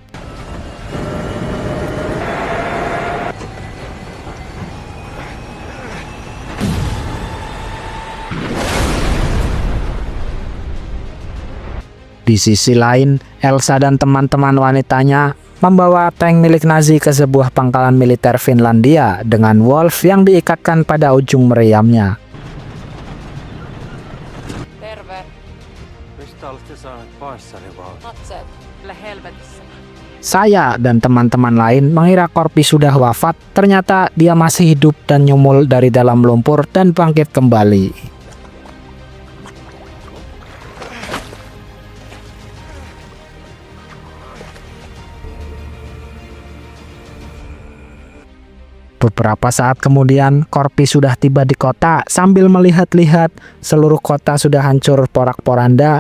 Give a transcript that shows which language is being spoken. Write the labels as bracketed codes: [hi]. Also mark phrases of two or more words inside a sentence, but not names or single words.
[id] Di sisi lain, Elsa dan teman-teman wanitanya membawa tank milik Nazi ke sebuah pangkalan militer Finlandia dengan Wolf yang diikatkan pada ujung meriamnya. [fi] Terve. Mistä olette saaneet panssari vaan? Natset. Kyllä helvetissä. [id] Saya dan teman-teman lain mengira Corpi sudah wafat, ternyata dia masih hidup dan nyumul dari dalam lumpur dan bangkit kembali. Beberapa saat kemudian, Corpi sudah tiba di kota sambil melihat-lihat seluruh kota sudah hancur porak-poranda.